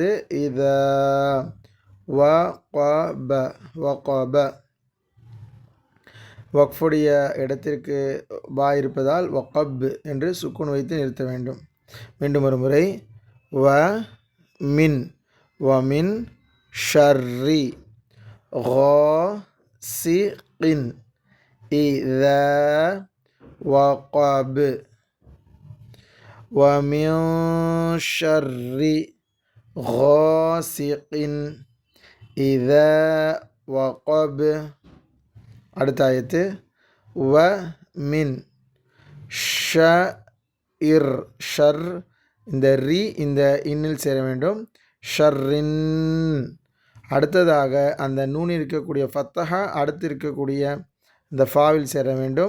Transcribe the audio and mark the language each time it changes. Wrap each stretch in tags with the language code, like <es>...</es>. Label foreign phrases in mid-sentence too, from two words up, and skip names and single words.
<ar>إذا وقب</ar> <ta>வக்ஃபுடைய இடத்திற்கு பா இருப்பதால் வகப் என்று சுக்குன் வைத்து நிறுத்த வேண்டும். மீண்டும் ஒரு முறை</ta> <ar>ومن شر غاسق إذا وقب ومن شر غاسق إذا وقب.</ar> <ta>அடுத்த ஆயத்து மின் ஷஇர் ஷர், இந்த ரி இந்த இன்னில் சேர வேண்டும். ஷர்ரின். அடுத்ததாக அந்த நூன் இருக்கக்கூடிய ஃபத்தஹா அடுத்து இருக்கக்கூடிய இந்த ஃபாவில் சேர வேண்டும்.</ta>